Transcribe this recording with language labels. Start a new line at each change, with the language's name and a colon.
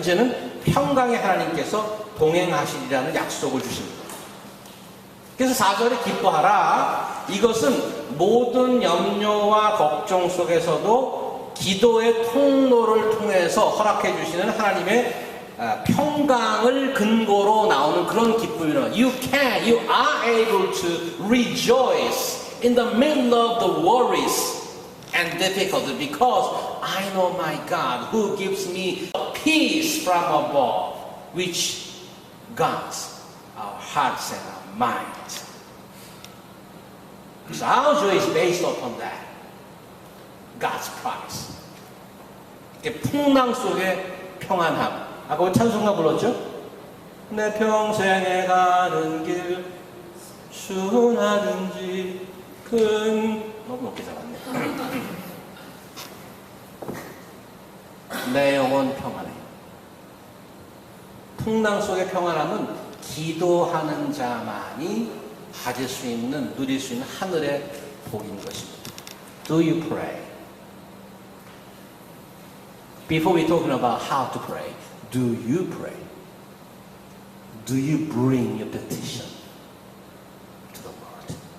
Korean: 이제는 평강의 하나님께서 동행하시리라는 약속을 주십니다. 그래서 4절에 기뻐하라. 이것은 모든 염려와 걱정 속에서도 기도의 통로를 통해서 허락해 주시는 하나님의 평강을 근거로 나오는 그런 기쁨이라.
English: You are able to rejoice in the middle of the worries and difficulty because I know my God who gives me peace from above which guards our hearts and our minds. So our joy is based upon that. God's promise.
Korean: 풍랑 속의 평안함. 아까 우리 찬송가 불렀죠? 내 평생에 가는 길 순하든지 큰 너무 높게 잡았네. 내 영혼 평안해. 풍랑 속의 평안함은 기도하는 자만이 가질 수 있는, 누릴 수 있는 하늘의 복인 것입니다.
English: Do you pray? Before we talking about how to pray, do you pray? Do you bring your petition to the Lord?